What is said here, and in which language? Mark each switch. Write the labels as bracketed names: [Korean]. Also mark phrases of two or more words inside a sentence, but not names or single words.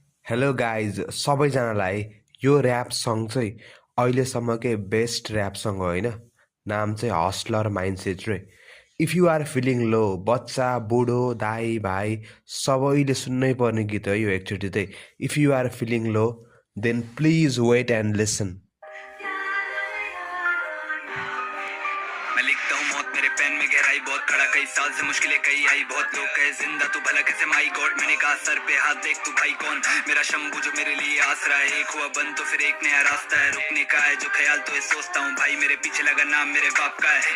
[English] hello guys [Nepali] सबैजनालाई यो [English] rap song [Nepali] चाहिँ अहिलेसम्मकै [English] best rap song [Nepali] हो होइन। नाम चाहिँ हस्लर माइन्डसेट रे। [English] if you are feeling low, [Nepali] बच्चा बुढो दाई भाइ सबैले सुन्नै पर्ने गीत हो यो एकचोटि चाहिँ। [English] if you are feeling low then please wait and listen. [Hindi] मैं लिखता हूँ मौत मेरे पेन में गहराई बहुत खड़ा कई साल से मुश्किलें कई आई बहुत लोग कहे जिंदा तू भला कैसे [English] my God [Hindi] मैंने कहा सर पे हाथ देख तू भाई कौन मेरा शंभू जो मेरे लिए आसरा है एक हुआ बंद तो फिर एक नया रास्ता है रुकने का है जो ख्याल तो ये सोचता हूँ भाई मेरे पीछे लगा नाम मेरे बाप का है